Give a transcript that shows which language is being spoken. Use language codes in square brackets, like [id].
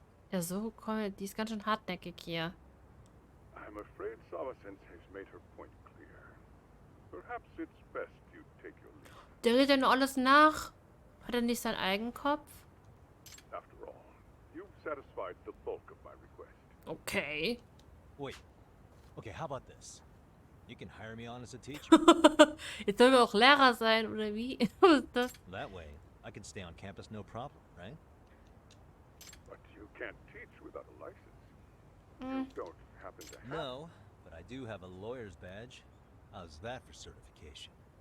[de] Ja, so, komm, die ist ganz schön hartnäckig hier. [en] I'm afraid Sawa-sensei's made her point clear. Perhaps it's best you take your leave. [de] Der redet ja nur alles nach. Hat er nicht seinen eigenen Kopf? [en] After all, you've satisfied the bulk of my request. Okay. Wait. Okay, how about this? You can hire me on as a teacher. [de] Jetzt sollen wir auch Lehrer sein, oder wie? Was ist das? [en] That way, I can stay on campus no problem, right? But you can't teach without a license. You don't happen to have... No, but I do have a lawyer's badge. How's that for certification?